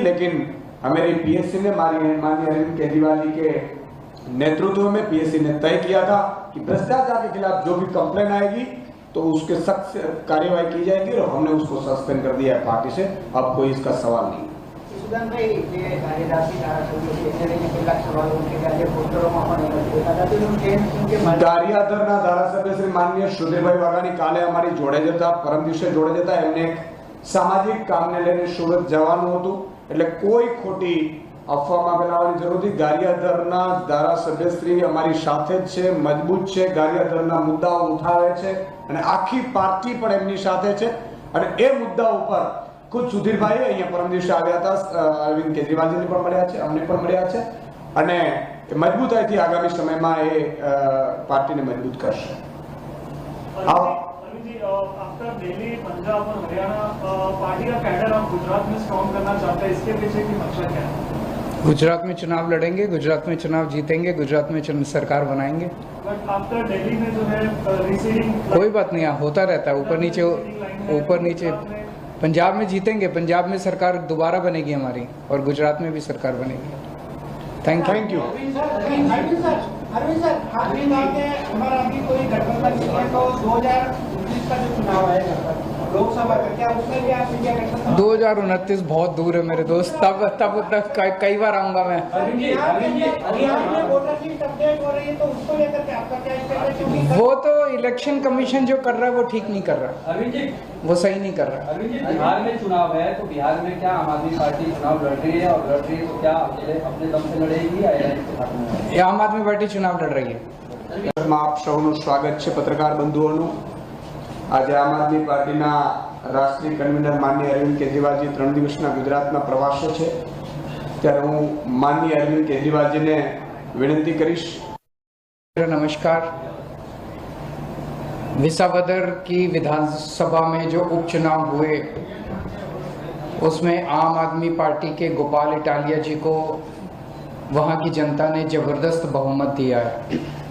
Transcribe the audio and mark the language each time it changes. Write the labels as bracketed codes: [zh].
[hi] लेकिन हमारी पीएससी ने, माननीय अरविंद केजरीवाल जी के नेतृत्व में पीएससी ने तय किया था कि भ्रष्टाचार के खिलाफ जो भी कंप्लेन आएगी तो उसके सख्त कार्यवाही की जाएगी। और हमने उसको सस्पेंड कर दिया है पार्टी से, अब कोई इसका सवाल नहीं। [gu] સુદાનભાઈ જે કાર્યદાસી ધારાસભ્યો છે એને લઈને કેટલાક સવાલો ઉઠેલા છે પોસ્ટરોમાં પણ એ દેખાતા હતા એનું કેમ કે ગારિયાદરના ધારાસભ્ય શ્રી માનનીય સુધીરભાઈ વાઘાણી કાલે અમારી જોડે જતા પરમ દિવસે જોડે જતા એમને એક સામાજિક કામને લઈને સુરત જવાનું હતું એટલે કોઈ ખોટી અફવામાં ફેલાવવાની જરૂર નથી. ગારિયાદરના ધારાસભ્યશ્રી અમારી સાથે જ છે, મજબૂત છે, ગારિયાદરના મુદ્દાઓ ઉઠાવે છે અને આખી પાર્ટી પણ એમની સાથે છે અને એ મુદ્દા ઉપર ખુદ સુધીરભાઈ અહીંયા પરમ દિવસે આવ્યા હતા, અરવિંદ કેજરીવાલજીને પણ મળ્યા છે, અમને પણ મળ્યા છે અને મજબૂતાઈથી આગામી સમયમાં એ પાર્ટીને મજબૂત કરશે. [hi] अरविंद जी, आफ्टर दिल्ली, पंजाब और हरियाणा, पार्टी का कैडर आप गुजरात में स्ट्रॉन्ग करना चाहते हैं, इसके पीछे की मंशा क्या है? गुजरात में चुनाव लड़ेंगे, गुजरात में चुनाव जीतेंगे, गुजरात में सरकार बनाएंगे. [en] but after [hi] दिल्ली में जो है रिसीडिंग, कोई बात नहीं, होता रहता है ऊपर नीचे. पंजाब में जीतेंगे, पंजाब में सरकार दोबारा बनेगी हमारी और गुजरात में भी सरकार बनेगी. [en] Thank you. [hi] अरविंद सर आपने कहा कि हमारा अभी कोई गठबंधन नहीं है तो 2029 का जो चुनाव आएगा लोकसभा का, क्या उसमें भी आप इंडिया गठबंधन? 2029 बहुत दूर है मेरे दोस्त, तब तक कई बार आऊंगा मैं. हरियाणा में वोटर लिस्ट अपडेट हो रही है तो उसको लेकर के आपका क्या स्टेट है? क्योंकि वो तो इलेक्शन कमीशन जो कर रहा है वो ठीक नहीं कर रहा, अरविंद जी, वो सही नहीं कर रहा. अरविंद जी, बिहार में चुनाव है तो बिहार में क्या आम आदमी पार्टी चुनाव लड़ रही है, और लड़ रही है तो क्या अकेले अपने दम से लड़ेगी या एलायंस के साथ में? ये आम आदमी पार्टी चुनाव लड़ रही है. [gu] આપ સૌનું સ્વાગત છે પત્રકાર બંધુઓનું. આજે આમ આદમી પાર્ટીના રાષ્ટ્રીય કન્વીનર માનનીય અરવિંદ કેજરીવાલજી 3 દિવસના ગુજરાતના પ્રવાસે છે ત્યારે હું માનનીય અરવિંદ કેજરીવાલજીને વિનંતી કરીશ. [hi] नमस्कार. विसावदर की विधानसभा में जो उपचुनाव हुए उसमें आम आदमी पार्टी के गोपाल इटालिया जी को वहाँ की जनता ने जबरदस्त बहुमत दिया है.